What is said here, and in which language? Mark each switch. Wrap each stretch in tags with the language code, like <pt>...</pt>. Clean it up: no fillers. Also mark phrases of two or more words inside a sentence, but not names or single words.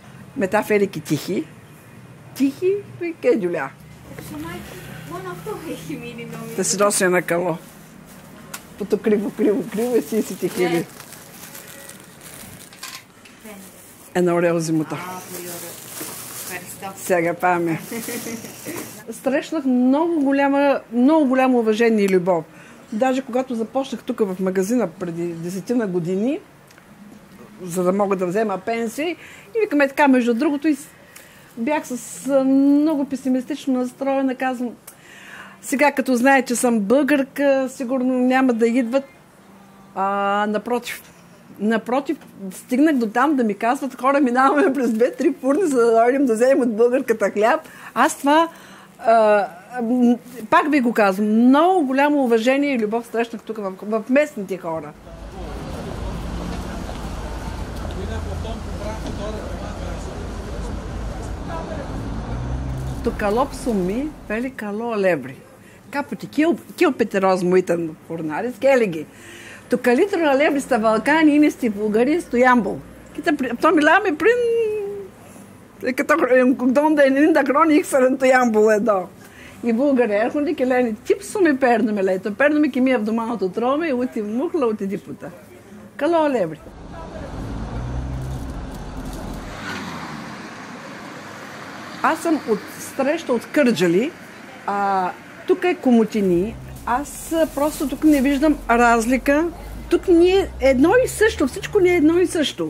<el>Μετά φέρει και τύχη. Τύχη και Τζουλιά. Μόνο αυτό έχει μείνει νομίζω. Θα σου δώσω ένα καλό. Που το κρύβω, εσύ είσαι τυχερή. Ένα ωραίο ζυμωτό. Πολύ ωραίο. Ευχαριστώ. Сега πάμε.</el> <bg>Срещнах много голямо уважение и любов. Даже когато започнах тук в магазина преди 10 години, за да мога да взема пенсии, и викаме така, между другото, и бях с много песимистично настроена, казвам, сега като знае, че съм българка, сигурно няма да идват. Напротив, стигнах до там да ми казват, хора, минаваме през 2-3 фурни, за да дойдем да вземем от българката хляб. Аз това, пак ви го казвам, много голямо уважение и любов срещнах тук в местните хора.</bg> <el>Το καλό ψωμί θέλει καλό αλεύρι. Κάποτε και ο Πετερός μου ήταν φουρνάρης και έλεγε το καλύτερο αλεύρι στα Βαλκάνια είναι στη Βουλγαρία, στο Ямбол. Αυτό μιλάμε πριν 190 χρόνια ήξεραν το Ямбол εδώ. Οι Βούλγαροι έρχονται και λένε τι ψωμί παίρνουμε, λέει. Το παίρνουμε και μία εβδομάδα το τρώμε, ούτε μούχλα ούτε τίποτα. Καλό αλεύρι.</el> <bg>Аз съм среща от Кърджали, тук е Комотини. Аз просто тук не виждам разлика. Тук ни е едно и също, всичко ни е едно и също.</bg>